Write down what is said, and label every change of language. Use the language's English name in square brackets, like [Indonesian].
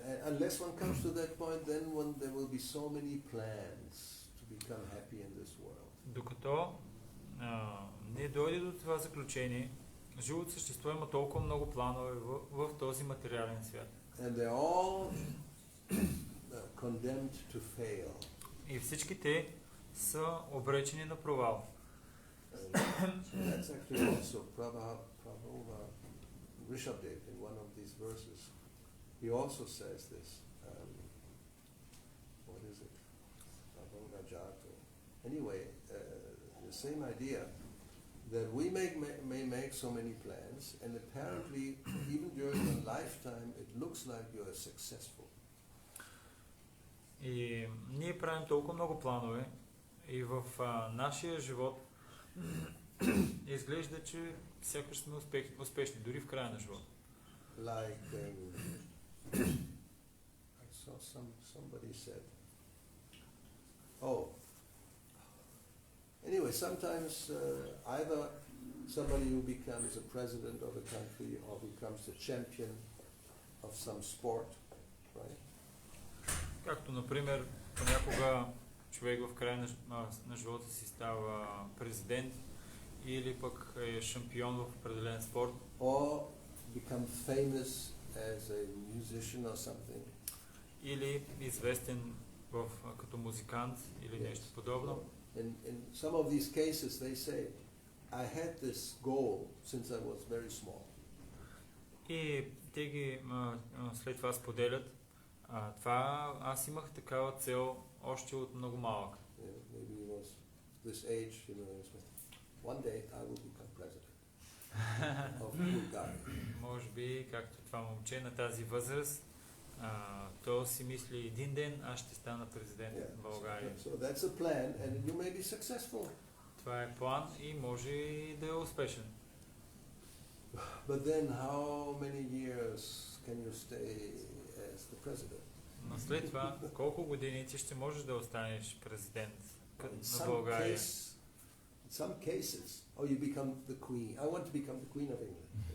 [English] Unless one comes to that point, then there will be so many plans to become happy in this world. [Bulgarian] Докато не дойде до това заключение, живото същество има толкова много планове в този материален свят. [English] And they're all condemned to fail. [Bulgarian] И всички те са обречени на провал. [English] That's actually also Prabhupada Rishabdev in one of these verses. He also says this. What is it? Prabhupada Jato. Anyway, the same idea that we may make so many plans, and apparently even during a lifetime it looks like you are successful. [Bulgarian] И ние правим толкова много планове и в нашия живот изглежда, че сякаш сме успешни, дори в края на живота. [English] Like I saw somebody said, anyway, sometimes either somebody who becomes a president of a country or becomes a champion of some sport, right? [Bulgarian] Както, например, понякога човек в края на живота си става президент или пък е шампион в определен спорт. [English] Or become famous as a musician or something. [Bulgarian] Или известен като музикант или нещо подобно. [English] In some of these cases they say, I had this goal since I was very small. [Bulgarian] И те ги след това споделят. Това аз имах такава цел още от много малък. [English] Maybe it was this age, one day I will become president of Bulgaria. [Bulgarian] Може би, както това момче на тази възраст, то си мисли, един ден аз ще стана президент на България. [English] So that's a plan and you may be successful. [Bulgarian] Това е план и може и да е успешен. [English] But then how many years can you stay as the president? [Bulgarian] Но след това, колко години ти ще можеш да останеш президент на България? [English] In some cases, you become the queen. I want to become the queen of England.